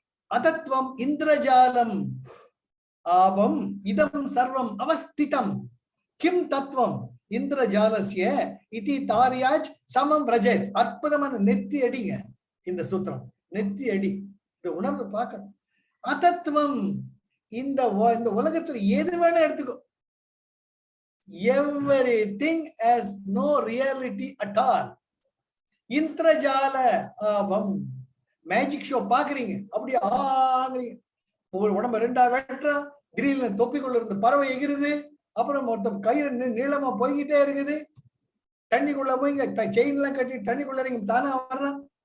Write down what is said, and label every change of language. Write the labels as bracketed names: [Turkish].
[Sanskrit] அதத்வம் இந்திரஜாலம் ஆபம் இதம் சர்வம் அவஸ்திதம் கிம் தத்துவம் இந்திரஜாலஸ்ய இதி தாரியாஜ் சமம் ரஜத். [Tamil] அற்புதமான நெத்தி அடிங்க இந்த சூத்திரம், நெத்தி அடி. இந்த உணர்வு பார்க்கணும். அதத்துவம் இந்த உலகத்துல எது வேணா எடுத்துக்கோ. [English] everything has no reality at all. [Tamil] இந்திரஜால ஆபம் magic show பாக்குறீங்க, அப்படி ஆகுறீங்க. ஒரு உடம்ப ரெண்டா வெட்டா, திடீர்னு தொப்பிக்குள்ள இருந்து பறவை எகிருது, அப்புறம் மொத்தம் கயிறு நீளமா போய்கிட்டே இருக்குது. தண்ணிக்குள்ள போய் செயின் எல்லாம் கட்டி தண்ணிக்குள்ள நீங்க தானே வர்றான்.